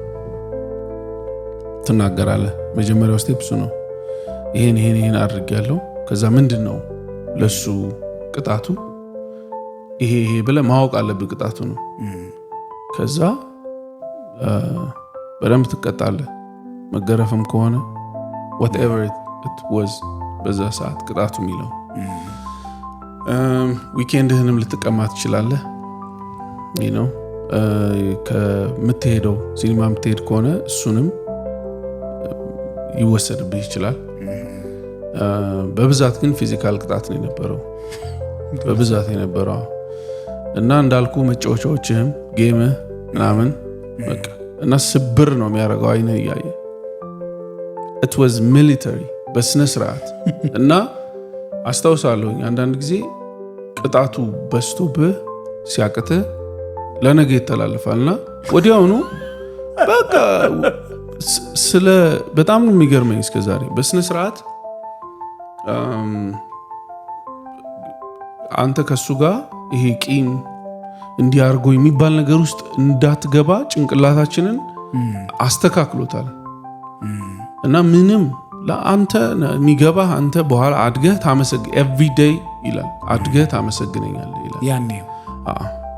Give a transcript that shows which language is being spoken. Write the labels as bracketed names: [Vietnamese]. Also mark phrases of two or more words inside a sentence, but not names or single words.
[Amharic] ትናገራለህ መጀመሪያው ስቴፕ እሱ ነው ይሄን አድርጌያለሁ ከዛ ምንድነው ለሱ ቅጣቱ ይሄ ብለህ ማወቅ አለብህ ቅጣቱ ነው ከዛ በደንብ ትቀጣለህ መገረፍም ከሆነ [English] whatever it was [Amharic] በዛ ሰዓት ቅጣቱ የሚለው ዊኬንድህንም ልትቀማ ትችላለህ [English] you know [Amharic] ከምትሄደው ሲኒማ ምትሄድ ከሆነ እሱንም ይወሰድብህ ይችላል በብዛት ግን ፊዚካል ቅጣት ነው የነበረው በብዛት የነበረው እና እንዳልኩ መጫወቻዎችህም ጌም ምናምን በቃ እና ስብር ነው የሚያደርገው አይነ ያየ [English] it was military [Amharic] በስነ ስርዓት እና አስተውሳለሁ አንዳንድ ጊዜ ቅጣቱ በስቶብህ ሲያቅትህ ለነገ ይተላለፋልና ወዲያውኑ በቃ ስለ በጣም ነው የሚገርመኝ እስከዛሬ በስነ ስርዓት አንተ ከሱ ጋር ይሄ ቂም እንዲያርጎ የሚባል ነገር ውስጥ እንዳትገባ ጭንቅላታችንን አስተካክሎታል እና ምንም ለአንተ የሚገባ አንተ በኋላ አድገህ ታመሰግ [English] every day [Amharic] ይላል አድገህ ታመሰግነኛለህ ይላል ያኔ